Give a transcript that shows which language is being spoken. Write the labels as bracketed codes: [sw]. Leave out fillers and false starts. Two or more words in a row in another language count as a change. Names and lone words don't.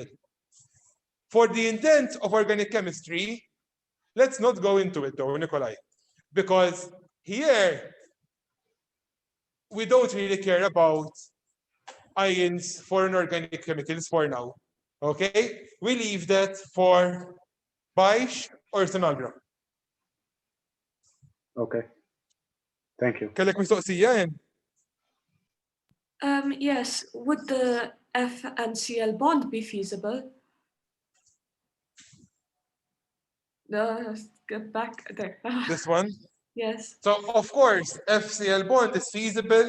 [en] For the intent of organic chemistry, let's not go into it though, Nikolai, because here we don't really care about ions for inorganic chemicals for now. Okay? We leave that for Baish or Sonagra. Okay. Thank you. [mt] Kellek mistoqsija jen? [en] Yes, would the F and Cl bond be feasible? No, get back there. This one? Yes. So of course, FCl bond is feasible.